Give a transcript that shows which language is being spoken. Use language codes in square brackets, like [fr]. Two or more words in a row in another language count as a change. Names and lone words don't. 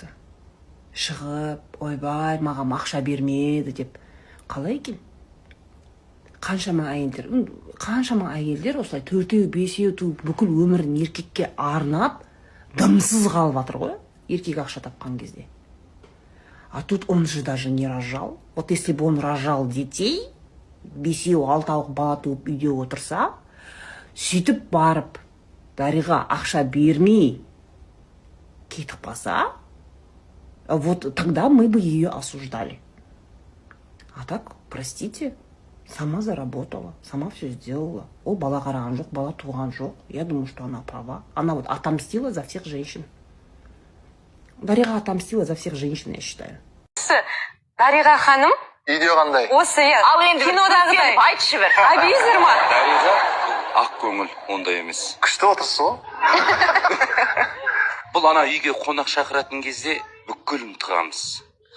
[kk] Шығып, ойбай, маған ақша бермеді деп. Қалай екен? Қаншама әйелдер осылай 4-5 туып бүкіл өмірін еркекке арнап, дымсыз қалып жатыр ғой, еркек ақша тапқан кезде. [ru] А тут он же даже не рожал. Вот если бы он рожал детей, [kk] 5-6 бала туып үйде отырса, сөйтіп барып, Дариға ақша бермей кетіп қалса, [ru] вот тогда мы бы ее осуждали. А так, простите, сама заработала, сама все сделала. [kk] Ол бала қараған жоқ, бала туған жоқ. [ru] Я думаю, что она права. Она вот отомстила за всех женщин. Дариға отомстила за всех женщин, я считаю. [kk] Дариға ханым? Видео қандай? Осы, Ал енді кинодағыдай. Айтшы бір. Абизер ма? Дариға ақ көңіл, ондай емес. Күшті отырсыз ғой. Бұл ана үйге қонақ шақыратын кезде бүкілін тығамыз.